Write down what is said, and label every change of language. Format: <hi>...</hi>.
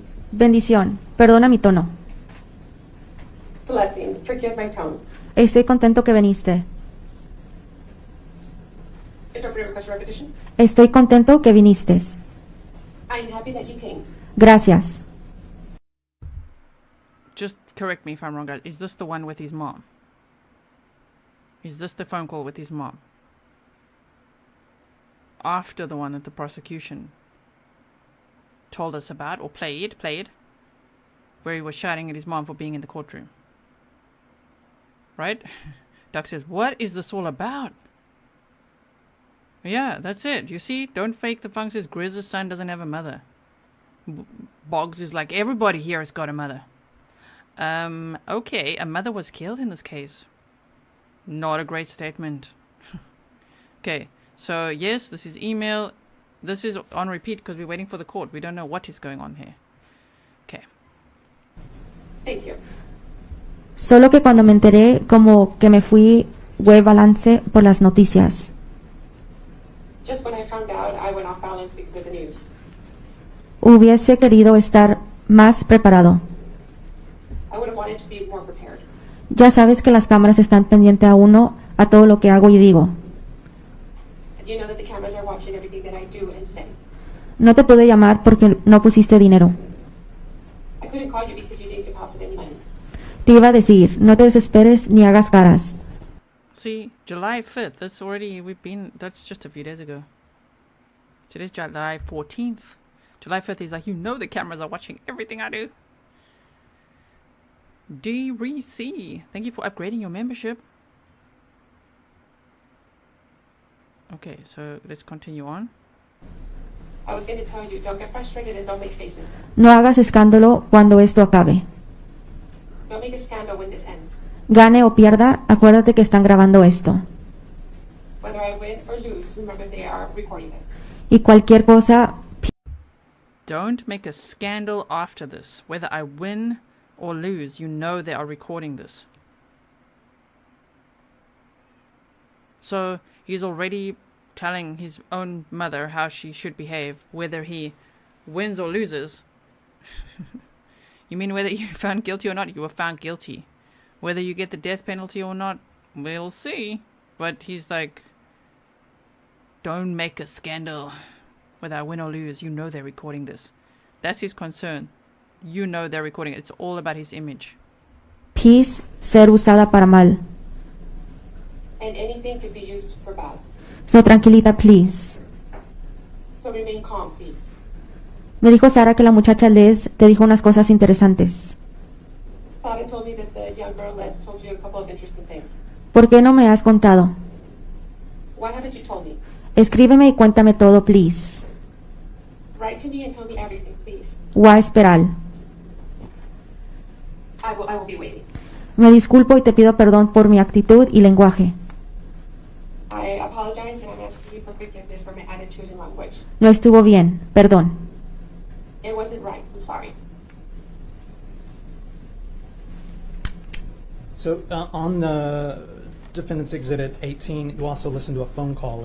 <es>Bendición, perdona mi tono.</es> <en>Blessing, forgive my tone.</en> <es>Estoy contento que viniste.</es> <en>Interpreter request repetition.</en> <es>Estoy contento que viniste.</es> <en>I'm happy that you came.</en> <es>Gracias.</es> <en>Just correct me if I'm wrong, guys. Is this the one with his mom? Is this the phone call with his mom? After the one that the prosecution told us about, or played, where he was shouting at his mom for being in the courtroom. Right? Doug says, what is this all about? Yeah, that's it. You see? Don't fake the funk. Says Grizz's son doesn't have a mother. Boggs is like, everybody here has got a mother. Okay, a mother was killed in this case. Not a great statement. Okay, so yes, this is email. This is on repeat because we're waiting for the court. We don't know what is going on here. Okay. Thank you.</en> <es>Solo que cuando me enteré, como que me fui web balance por las noticias.</es> <en>Just when I found out, I went off balance because of the news.</en> <es>Hubiese querido estar más preparado.</es> <en>I would have wanted to be more prepared.</en> <es>Ya sabes que las cámaras están pendientes a uno, a todo lo que hago y digo.</es> <en>And you know that the cameras are watching everything that I do and say.</en> <es>No te pude llamar porque no pusiste dinero.</es> <en>I couldn't call you because you didn't deposit any money.</en> <es>Te iba a decir, no te desesperes ni hagas caras.</es> <en>See, July 5th, that's just a few days ago. Today's July 14th. July 5th, he's like, you know the cameras are watching everything I do. D-Re-C, thank you for upgrading your membership. Okay, so let's continue on. I was going to tell you, don't get frustrated and don't make faces.</en> <es>No hagas escándalo cuando esto acabe.</es> <en>Don't make a scandal when this ends.</en> <es>Gane o pierda, acuérdate que están grabando esto.</es> <en>Whether I win or lose, remember they are recording this.</en> <es>Y cualquier cosa,</es> <en>Don't make a scandal after this. Whether I win or lose, you know they are recording this. So he's already telling his own mother how she should behave, whether he wins or loses. You mean whether you're found guilty or not? You were found guilty. Whether you get the death penalty or not, we'll see. But he's like, don't make a scandal. Whether I win or lose, you know they're recording this. That's his concern. You know they're recording it. It's all about his image.</en> <es>Peace ser usada para mal.</es> <en>And anything can be used for bad.</en> <es>So tranquilita, please.</es> <en>So remain calm, please.</en> <es>Me dijo Sara que la muchacha Liz te dijo unas cosas interesantes.</es> <en>Father told me that the young girl Les told you a couple of interesting things.</en> <es>¿Por qué no me has contado?</es> <en>Why haven't you told me?</en> <es>Escríbeme y cuéntame todo, please.</es> <en>Write to me and tell me everything, please.</en> <es>Voy a esperar.</es> <en>I will be waiting.</en> <es>Me disculpo y te pido perdón por mi actitud y lenguaje.</es> <en>I apologize and I'm asking you for forgiveness for my attitude and language.</en> <es>No estuvo bien. Perdón.</es> <en>It wasn't right. I'm sorry. So on the Defendant's Exhibit 18, you also listened to a phone call.</en>